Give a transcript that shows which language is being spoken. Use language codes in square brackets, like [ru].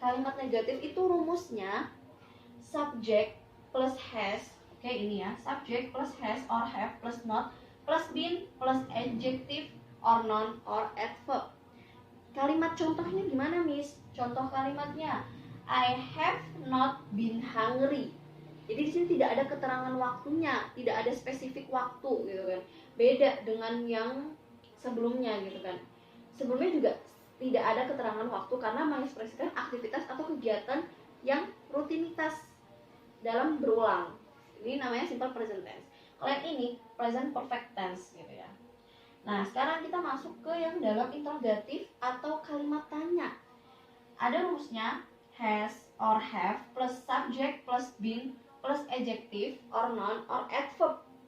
[id] Kalimat negatif itu rumusnya [en] subject plus has. [id] Oke, ini ya. [en] Subject plus has or have plus not plus been plus adjective or noun or adverb. [id] Kalimat contohnya gimana, Miss? Contoh kalimatnya [en] I have not been hungry. [id] Jadi di sini tidak ada keterangan waktunya, tidak ada spesifik waktu gitu kan. Beda dengan yang sebelumnya gitu kan. Sebelumnya juga tidak ada keterangan waktu karena mengekspresikan aktivitas atau kegiatan yang rutinitas dalam berulang. Ini namanya simple present tense. Kalau yang ini present perfect tense gitu ya. Nah, sekarang kita masuk ke yang dalam interrogatif atau kalimat tanya. Ada rumusnya [en] has or have plus subject plus been plus adjective or noun or adverb.